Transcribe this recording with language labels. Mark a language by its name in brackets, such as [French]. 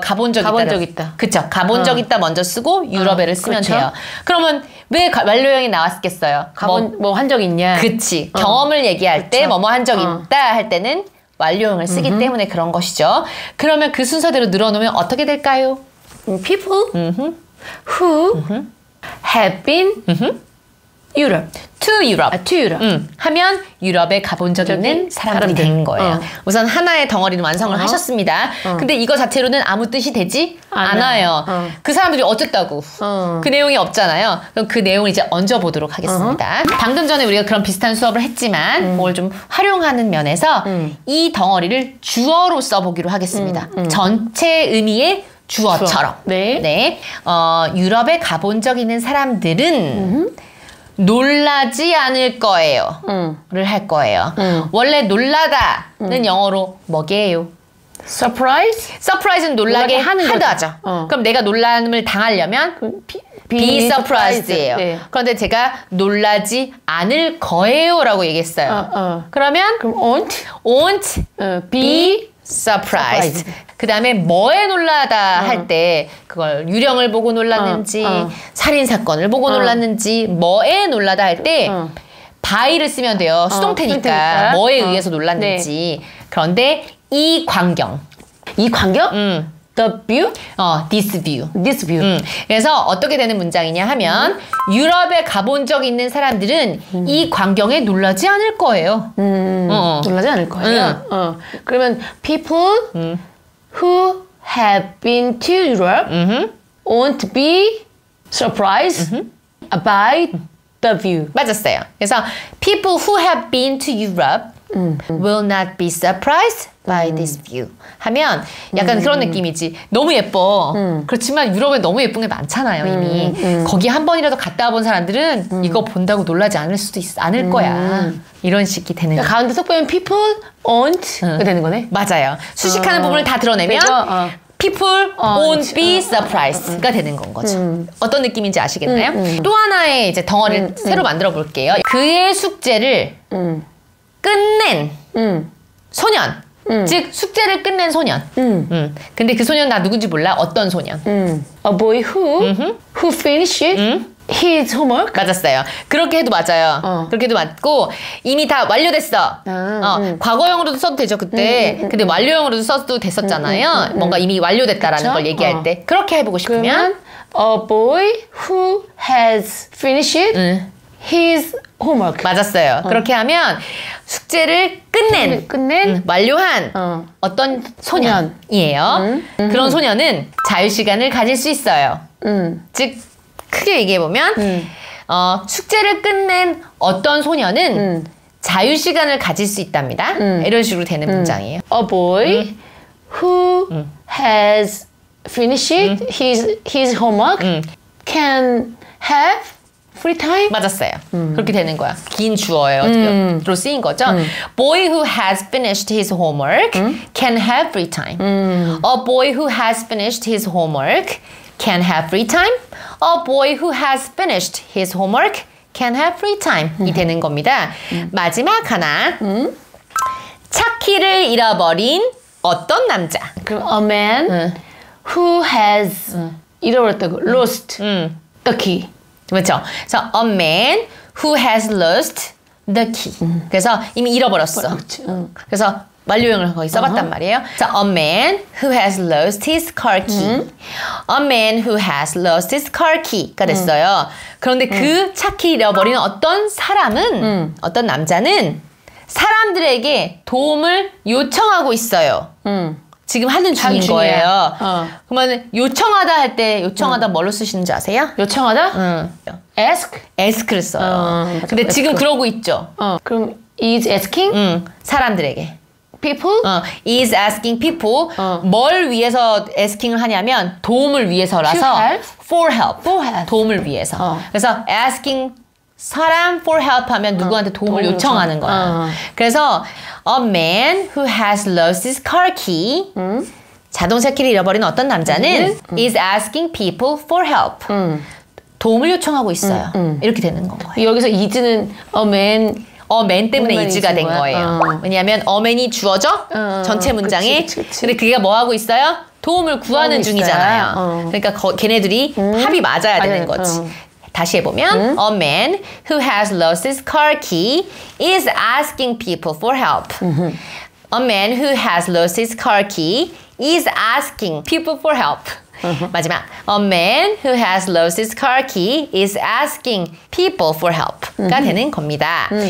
[Korean] 가본 적 있다. 그쵸. 가본 적 있다 먼저 쓰고 유럽에를 쓰면 그렇죠? 돼요. 그러면 왜 완료형이 나왔겠어요? 뭐 한 적 있냐? 그치. 경험을 얘기할 때 뭐뭐 한 적 있다 할 때는 완료형을 쓰기 때문에 그런 것이죠. 그러면 그 순서대로 늘어놓으면 어떻게 될까요? [English] People who have been Europe. To Europe. To Europe. [Korean] 하면 유럽에 가본 적 있는 사람들이 되는 거예요. 우선 하나의 덩어리는 완성을 하셨습니다. 근데 이거 자체로는 아무 뜻이 되지 않아요. 그 사람들이 어쨌다고. 그 내용이 없잖아요. 그럼 그 내용을 이제 얹어보도록 하겠습니다. 방금 전에 우리가 그런 비슷한 수업을 했지만 그걸 좀 활용하는 면에서 이 덩어리를 주어로 써보기로 하겠습니다. 전체 의미의 주어처럼. 유럽에 가본 적 있는 사람들은 놀라지 않을 거예요. 를 할 거예요. 원래 놀라다는 영어로 뭐게요? [English] Surprise? [Korean] Surprise는 놀라게 하죠. 그럼 내가 놀람을 당하려면 be surprised예요. 그런데 제가 놀라지 않을 거예요 라고 얘기했어요. 그러면 [English] won't be surprised. [Korean] 그 다음에 뭐에 놀라다 할 때 그걸 유령을 보고 놀랐는지 살인사건을 보고 놀랐는지 뭐에 놀라다 할 때 by를 쓰면 돼요. 수동태니까 뭐에 의해서 놀랐는지. 그런데 이 광경. [English] The view? This view. [Korean] 그래서 어떻게 되는 문장이냐 하면 유럽에 가본 적 있는 사람들은 이 광경에 놀라지 않을 거예요. 놀라지 않을 거예요. 그러면 [English] people who have been to Europe won't be surprised by the view. [Korean] 맞았어요. [English] 그래서 people who have been to Europe will not be surprised by this view [Korean] 하면 약간 그런 느낌이지. 너무 예뻐. 그렇지만 유럽에 너무 예쁜 게 많잖아요 이미. 거기 한 번이라도 갔다 와본 사람들은 이거 본다고 놀라지 않을 거야. 이런 식이 되는 거야. 가운데 속 보면 [English] people won't [Korean] 되는 거네. 맞아요. 수식하는 부분을 다 드러내면 [English] people won't be surprised [Korean] 가 되는 건 거죠. 어떤 느낌인지 아시겠나요? 또 하나의 이제 덩어리를 새로 만들어 볼게요. 그의 숙제를 끝낸 소년. 즉 숙제를 끝낸 소년. 근데 그 소년 나 누군지 몰라. 어떤 소년? [English] A boy who finished his homework. [Korean] 맞았어요. 그렇게 해도 맞아요. 그렇게 해도 맞고 이미 다 완료됐어. 과거형으로도 써도 되죠 그때. 근데 완료형으로도 써도 됐었잖아요. 뭔가 이미 완료됐다라는 걸 얘기할 때. 그렇게 해보고 싶으면 [English] A boy who has finished his homework. [Korean] 맞았어요. 그렇게 하면 숙제를 끝낸 완료한 어떤 소년이에요. 그런 소년은 자유시간을 가질 수 있어요. 즉 크게 얘기해보면 숙제를 끝낸 어떤 소년은 자유시간을 가질 수 있답니다. 이런 식으로 되는 문장이에요. [English] A boy who has finished his homework can have free time? [Korean] 맞았어요. 그렇게 되는 거야. 긴 주어예요. 로 쓰인 거죠. [English] Boy who has finished his homework can have free time. A boy who has finished his homework can have free time. A boy who has finished his homework can have free time. [Korean] 이 되는 겁니다. 마지막 하나. 차 키를 잃어버린 어떤 남자. [English] 그럼 a man who has [Korean] 잃어버렸다고 [English] lost the key. [Korean] 그렇죠. [English] 그래서 a man who has lost the key. [Korean] 그래서 이미 잃어버렸어. 그래서 완료형을 거기 써봤단 말이에요. [English] 그래서 a man who has lost his car key. A man who has lost his car key가 [Korean] 됐어요. 그런데 그 차 키 잃어버린 어떤 사람은 어떤 남자는 사람들에게 도움을 요청하고 있어요. 지금 하는 중인 거예요. 그러면 요청하다 할 때 요청하다 뭘로 쓰시는지 아세요? 요청하다? ask를 써요. 근데 지금 그러고 있죠. [English] 그럼 is asking? [Korean] 사람들에게. [English] people? is asking people. [Korean] 뭘 위해서 asking을 하냐면 도움을 위해서라서 [English] for help. [Korean] 도움을 위해서. 그래서 asking 사람 [English] for help [Korean] 하면 누구한테 도움을 요청하는 거야. [English] 그래서 a man who has lost his car key [Korean] 자동차 키를 잃어버린 어떤 남자는 [English] is asking people for help. [Korean] 도움을 요청하고 있어요. 이렇게 되는 거예요. [English] 여기서 is는 a man [Korean] 때문에 is가 된 거예요. 왜냐하면 a man이 주어져 전체 문장에. 근데 그게 뭐 하고 있어요? 도움을 구하는 중이잖아요. 그러니까 걔네들이 합이 맞아야 되는 거지. [English] 다시 해보면 A man who has lost his car key is asking people for help. A man who has lost his car key is asking people for help. 마지막 A man who has lost his car key is asking people for help가 [Korean] 되는 겁니다.